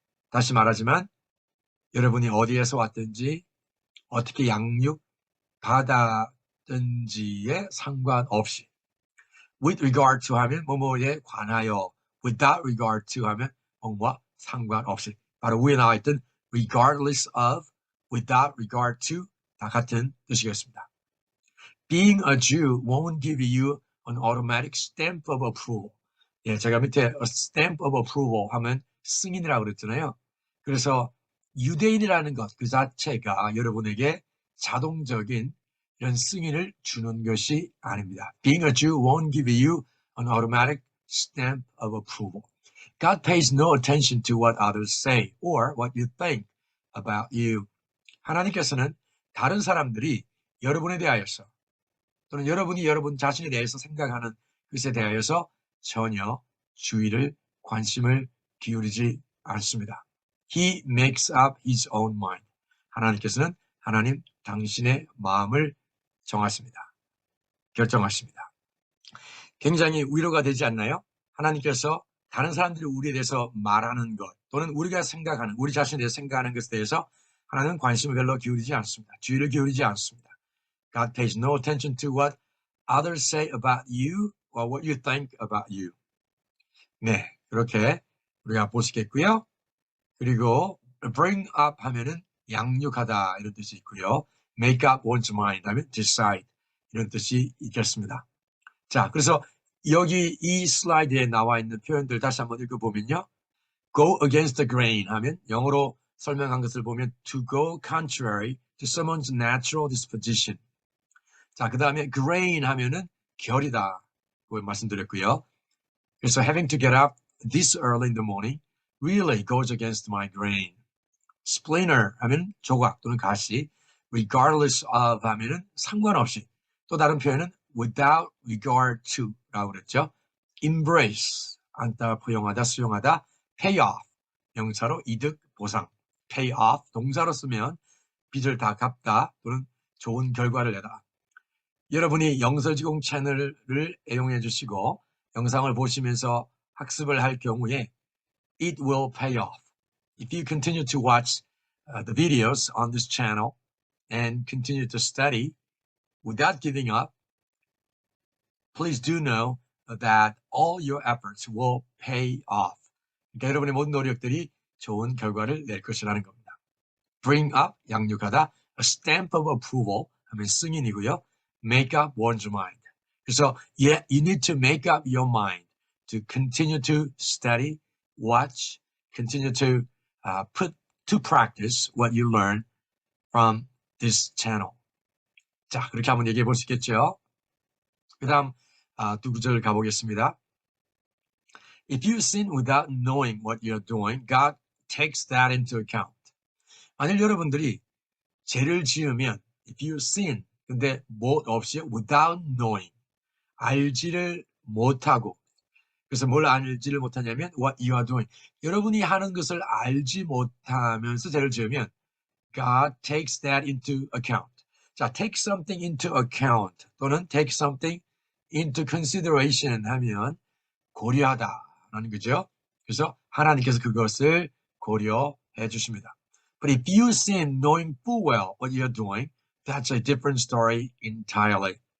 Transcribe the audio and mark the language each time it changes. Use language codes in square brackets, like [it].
[ko] 다시 말하지만 여러분이 어디에서 왔든지 어떻게 양육받았든지에 상관없이 with regard to 하면 뭐뭐에 관하여, [en] without regard to [ko] 하면 뭐뭐와 상관없이, 바로 위에 나와 있던 regardless of, without regard to 다 같은 뜻이겠습니다. [en] Being a Jew won't give you an automatic stamp of approval. [ko] 예, 제가 밑에 [en] a stamp of approval [ko] 하면 승인이라고 그랬잖아요. 그래서 유대인이라는 것 그 자체가 여러분에게 자동적인 이런 승인을 주는 것이 아닙니다. [en] Being a Jew won't give you an automatic stamp of approval. God pays no attention to what others say or what you think about you. [ko] 하나님께서는 다른 사람들이 여러분에 대하여서 또는 여러분이 여러분 자신에 대해서 생각하는 것에 대하여서 전혀 주의를, 관심을 기울이지 않습니다. [en] He makes up his own mind. [ko] 하나님께서는 하나님 당신의 마음을 정하십니다. 결정하십니다. 굉장히 위로가 되지 않나요? 하나님께서 다른 사람들이 우리에 대해서 말하는 것 또는 우리가 생각하는, 우리 자신에 대해서 생각하는 것에 대해서 하나님은 관심을 별로 기울이지 않습니다. 주의를 기울이지 않습니다. [en] God pays no attention to what others say about you or what you think about you. [ko] 네, 그렇게 우리가 보시겠고요. 그리고 bring up 하면은 양육하다 이런 뜻이 있고요. make up one's mind 하면 decide 이런 뜻이 있겠습니다. 자, 그래서 여기 이 슬라이드에 나와 있는 표현들 다시 한번 읽어보면요. [en] go against the grain [ko] 하면 영어로 설명한 것을 보면 [en] to go contrary to someone's natural disposition. [ko] 자, 그 다음에 grain 하면은 결이다. 고 말씀드렸고요. [en] 그래서 having to get up this early in the morning really goes against my grain. [ko] splinter 하면 조각 또는 가시. regardless of 하면은 상관없이. 또 다른 표현은 without regard to 라고 그랬죠. embrace 안다, 포용하다, 수용하다. pay off 명사로 이득, 보상. pay off 동사로 쓰면 빚을 다 갚다 또는 좋은 결과를 내다. 여러분이 영설지공 채널을 애용해 주시고 영상을 보시면서 학습을 할 경우에 [en] it will pay off. If you continue to watch the videos on this channel and continue to study without giving up, please do know that all your efforts will pay off. [ko] 그러니까 여러분의 모든 노력들이 좋은 결과를 낼 것이라는 겁니다. bring up, 양육하다, a stamp of approval 하면 승인이고요. [en] make up one's mind. 그래서 yeah, you need to make up your mind to continue to study, watch, continue to put to practice what you learn from this channel. [ko] 자, 그렇게 한번 얘기해 볼 수 있겠죠. 그 다음 두 구절 가보겠습니다. [en] If you sin without knowing what you're doing, God takes that into account. [ko] 만일 여러분들이 죄를 지으면 [en] if you sin, [ko] 근데 뭐 없이 without knowing, 알지를 못하고, 그래서 뭘 알지를 못하냐면 [en] what you are doing. [ko] 여러분이 하는 것을 알지 못하면서 죄를 지으면 [en] God takes that into account. [ko] 자, [en] take something into account 또는 take something into consideration [ko] 하면 고려하다라는 거죠. 그래서 하나님께서 그것을 고려해 주십니다. [en] But if you sin knowing full well what you're doing, that's a different story entirely.